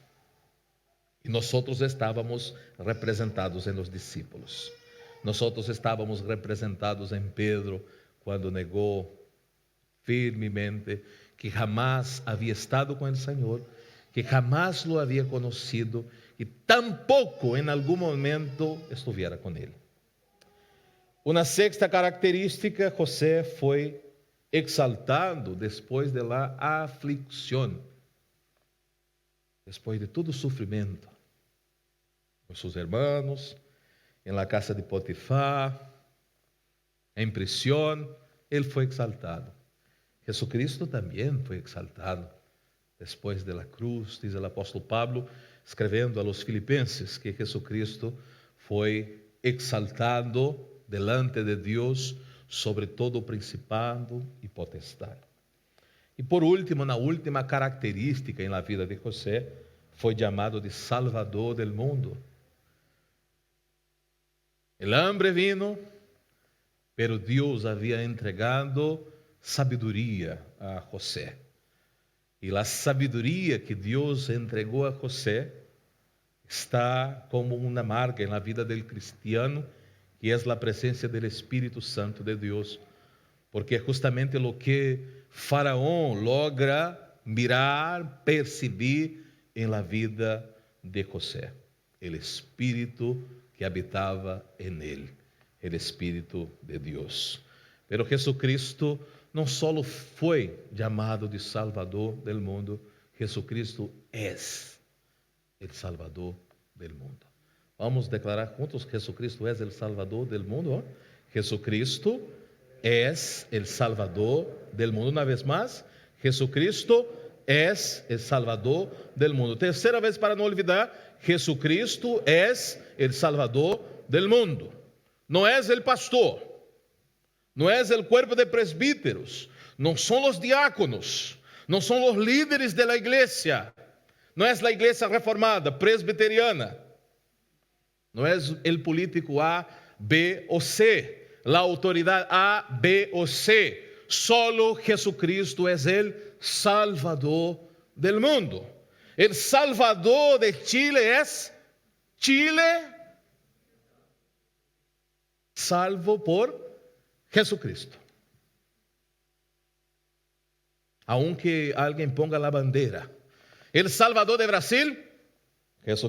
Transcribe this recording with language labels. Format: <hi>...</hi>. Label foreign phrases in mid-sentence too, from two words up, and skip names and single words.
<pt>E nós estávamos representados em</pt> <es>los discípulos.</es> <pt>Nós estávamos representados em Pedro, quando negou firmemente que jamás havia estado com o Senhor,</pt> <es>que jamás lo había conocido y tampoco en algún momento estuviera con él. Una sexta característica, José fue exaltado después de la aflicción, después de todo sufrimiento, con sus hermanos, en la casa de Potifar, en prisión, él fue exaltado. Jesucristo también fue exaltado.</es> <pt>Depois da cruz, diz o apóstolo Pablo, escrevendo a</pt> <es>los filipenses,</es> <pt>que Jesucristo foi exaltado</pt> <es>delante de</es> <pt>Deus sobre todo principado e potestade. E por último, na última característica em</pt> <es>la vida</es> <pt>de José, foi chamado de Salvador</pt> <es>del mundo. El hambre vino, pero</es> <pt>Deus havia entregado sabedoria a José. E a sabedoria que Deus entregou a José está como uma marca na vida do cristiano, que é a presença do Espírito Santo de Deus, porque é justamente o que Faraó</pt> <es>logra mirar,</es> <pt>perceber em</pt> <es>la vida</es> <pt>de José, o Espírito que habitava em ele, o Espírito de Deus. Pero Jesucristo não só foi chamado de Salvador</pt> <es>del mundo,</es> <pt>Jesucristo é o Salvador</pt> <es>del mundo.</es> <pt>Vamos declarar juntos: Jesucristo é o Salvador</pt> <es>del mundo.</es> <pt>Jesucristo é o Salvador</pt> <es>del mundo.</es> <pt>Uma vez mais, Jesucristo é o Salvador</pt> <es>del mundo.</es> <pt>Terceira vez, para não olvidar: Jesucristo é o Salvador</pt> <es>del mundo.</es> <pt>Não é o pastor, não é o corpo de presbíteros, não são os diáconos, não são os líderes da igreja, não é a igreja reformada, presbiteriana, não é o político A, B ou C, a autoridade A, B ou C. Solo Jesucristo é o Salvador</pt> <es>del mundo.</es> <pt>O Salvador de Chile é Chile salvo por Jesucristo. Aunque alguém ponga a bandeira,</pt> <es>el Salvador de Brasil,</es> <pt>Jesucristo.</pt>